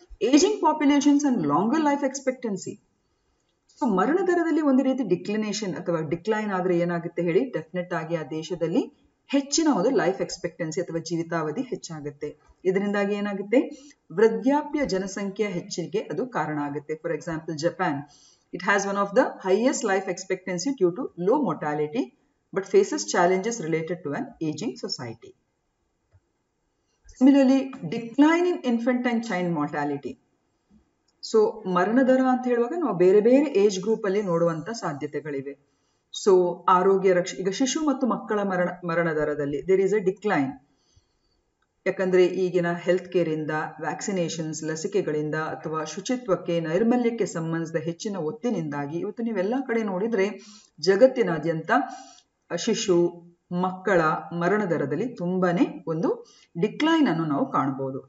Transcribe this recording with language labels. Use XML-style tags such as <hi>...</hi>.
<en>Aging populations and longer life expectancy.</en> <kn>So ಮರಣ ದರದಲ್ಲಿ ಒಂದು ರೀತಿ ಡಿಕ್ಲಿನೇಷನ್ ಅಥವಾ ಡಿಕ್ಲೈನ್ ಆದ್ರೆ ಏನಾಗುತ್ತೆ ಹೇಳಿ, ಡೆಫಿನೆಟ್ ಆಗಿ ಆ ದೇಶದಲ್ಲಿ ಹೆಚ್ಚಿನ ಒಂದು ಲೈಫ್ ಎಕ್ಸ್ಪೆಕ್ಟೆನ್ಸಿ ಅಥವಾ ಜೀವಿತಾವಧಿ ಹೆಚ್ಚಾಗುತ್ತೆ. ಇದರಿಂದಾಗಿ ಏನಾಗುತ್ತೆ, ವೃದ್ಧಾಪ್ಯ ಜನಸಂಖ್ಯೆಯ ಹೆಚ್ಚಿಗೆ ಅದು ಕಾರಣ ಆಗುತ್ತೆ.</kn> <en>For example Japan, it has one of the highest life expectancy due to low mortality but faces challenges related to an aging society. Similarly, decline in infant and child mortality.</en> <kn>So ಮರಣ ದರ ಅಂತ ಹೇಳುವಾಗ ನಾವು ಬೇರೆ ಬೇರೆ age group ಅಲ್ಲಿ ನೋಡುವಂತ ಸಾಧ್ಯತೆಗಳಿವೆ. ಸೊ ಆರೋಗ್ಯ ಈಗ ಶಿಶು ಮತ್ತು ಮಕ್ಕಳ ಮರಣ ದರದಲ್ಲಿ</kn> <en>There is a decline.</en> <kn>ಯಾಕಂದ್ರೆ ಈಗಿನ ಹೆಲ್ತ್ ಕೇರ್ ಇಂದ, ವ್ಯಾಕ್ಸಿನೇಷನ್ಸ್ ಲಸಿಕೆಗಳಿಂದ ಅಥವಾ ಶುಚಿತ್ವಕ್ಕೆ, ನೈರ್ಮಲ್ಯಕ್ಕೆ ಸಂಬಂಧಿಸಿದ ಹೆಚ್ಚಿನ ಒತ್ತಿನಿಂದಾಗಿ ಇವತ್ತು ನೀವೆಲ್ಲ ಕಡೆ ನೋಡಿದ್ರೆ ಜಗತ್ತಿನಾದ್ಯಂತ ಶಿಶು ಮಕ್ಕಳ ಮರಣ ದರದಲ್ಲಿ ತುಂಬಾನೇ ಒಂದು ಡಿಕ್ಲೈನ್ ಅನ್ನು ನಾವು ಕಾಣಬಹುದು.</kn>